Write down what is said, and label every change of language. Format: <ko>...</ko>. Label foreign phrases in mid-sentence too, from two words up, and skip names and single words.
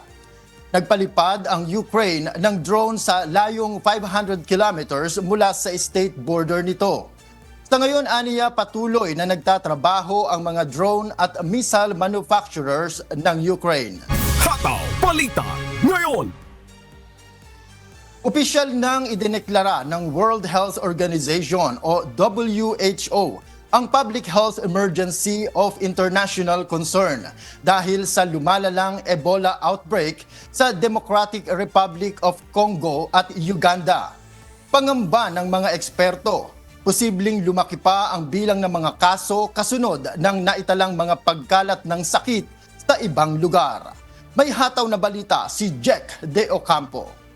<tl>Nagpalipad ang Ukraine ng drone sa layong 500 kilometers mula sa</tl> <en>state border</en> <tl>nito. Sa ngayon, aniya patuloy na nagtatrabaho ang mga drone at</tl> <en>missile manufacturers</en> <tl>ng Ukraine. Hataw Balita ngayon. Opisyal nang idineklara ng World Health Organization o WHO ang</tl> <en>public health emergency of international concern</en> <tl>dahil sa lumalalang</tl> <en>Ebola outbreak</en> <tl>sa Democratic Republic of Congo at Uganda. Pangamba ng mga eksperto, posibleng lumaki pa ang bilang ng mga kaso kasunod ng naitalang mga pagkalat ng sakit sa ibang lugar. May hataw na balita si Jack De Ocampo.</tl>